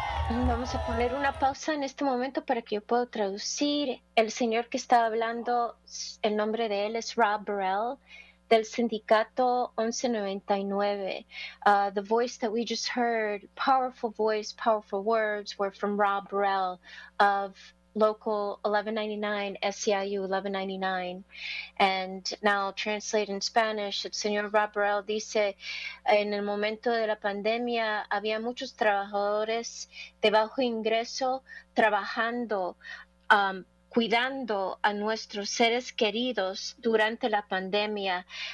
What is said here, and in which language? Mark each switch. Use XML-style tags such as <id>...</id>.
<es>Vamos a poner una pausa en este momento para que yo pueda traducir. El señor que está hablando, el nombre de él es Rob Burrell, del sindicato 1199.</es> <en>The voice that we just heard, powerful voice, powerful words, were from Rob Burrell of Local 1199, SEIU 1199. And now translate in Spanish,</en> <es>el señor Rob Burrell dice, en el momento de la pandemia había muchos trabajadores de bajo ingreso trabajando, cuidando a nuestros seres queridos durante la pandemia.</es>